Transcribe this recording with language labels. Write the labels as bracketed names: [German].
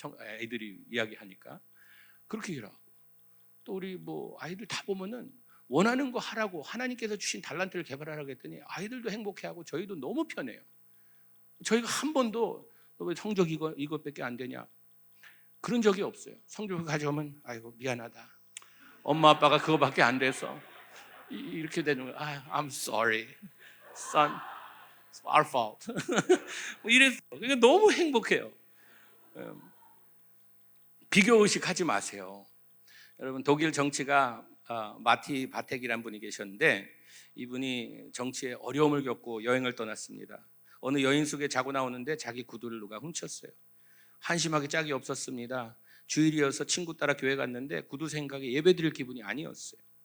[Korean] 아이들이 이야기하니까 그렇게 일하고, 또 우리 아이들 다 보면은 원하는 거 하라고 하나님께서 주신 달란트를 개발하라고 했더니 아이들도 행복해하고 저희도 너무 편해요. 저희가 한 번도 너 왜 성적 이것밖에 안 되냐 그런 적이 없어요. 성적을 가져오면 아이고 미안하다, 엄마 아빠가 그거밖에 안 돼서 이렇게 되는 거예요. [English] I'm sorry, son, it's our fault. [Korean] 이래서 그러니까 너무 행복해요. 비교의식 하지 마세요. 여러분, 독일 정치가 마티 바텍이라는 분이 계셨는데 이분이 정치에 어려움을 겪고 여행을 떠났습니다. 어느 여인 속에 자고 나오는데 자기 구두를 누가 훔쳤어요. 한심하게 짝이 없었습니다. 주일이어서 친구 따라 교회 갔는데 구두 생각에 예배드릴 기분이 아니었어요.